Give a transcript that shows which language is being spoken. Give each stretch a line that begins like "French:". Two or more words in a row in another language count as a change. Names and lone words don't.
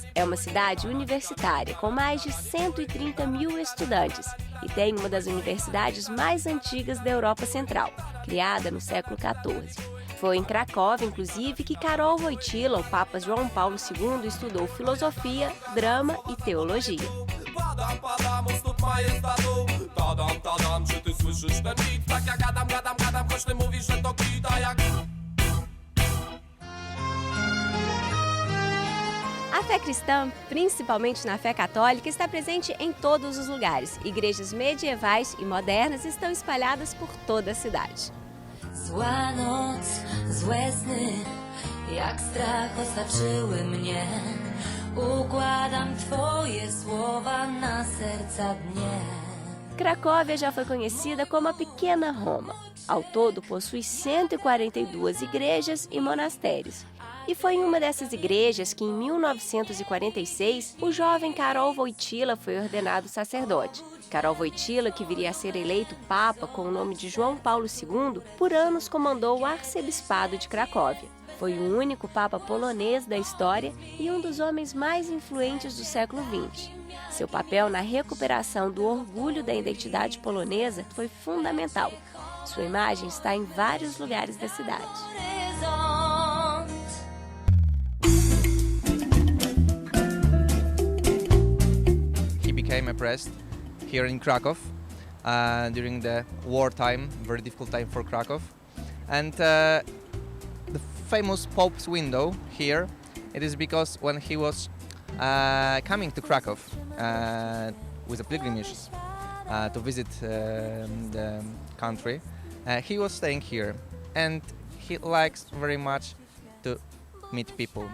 Portuguese: É uma cidade universitária, com mais de 130 mil estudantes e tem uma das universidades mais antigas da Europa Central, criada no século XIV. Foi em Cracóvia, inclusive, que Karol Wojtyła, o Papa João Paulo II, estudou filosofia, drama e teologia.
Polish: Padam, u stóp majestatu. Tadam, czy ty słyszysz ten beat? Tak jak gadam, choć ty mówisz, że to kita jak...
Portuguese: A fé cristã, principalmente na fé católica, está presente em todos os lugares. Igrejas medievais e modernas estão espalhadas por toda a cidade.
Polish: Zła noc, złe sny, jak strach osaczyły mnie. Układam twoje słowa na serca dnie.
Portuguese: Cracóvia já foi conhecida como a Pequena Roma. Ao todo, possui 142 igrejas e monastérios. E foi em uma dessas igrejas que, em 1946, o jovem Karol Wojtyła foi ordenado sacerdote. Karol Wojtyła, que viria a ser eleito papa com o nome de João Paulo II, por anos comandou o arcebispado de Cracóvia. Foi o único papa polonês da história e um dos homens mais influentes do século XX. Seu papel na recuperação do orgulho da identidade polonesa foi fundamental. Sua imagem está em vários lugares da cidade.
English: He became a priest here in Krakow during the wartime, very difficult time for Krakow. And the famous Pope's window here, it is because when he was coming to Krakow with a pilgrimage to visit the country, he was staying here, and he likes very much to meet people.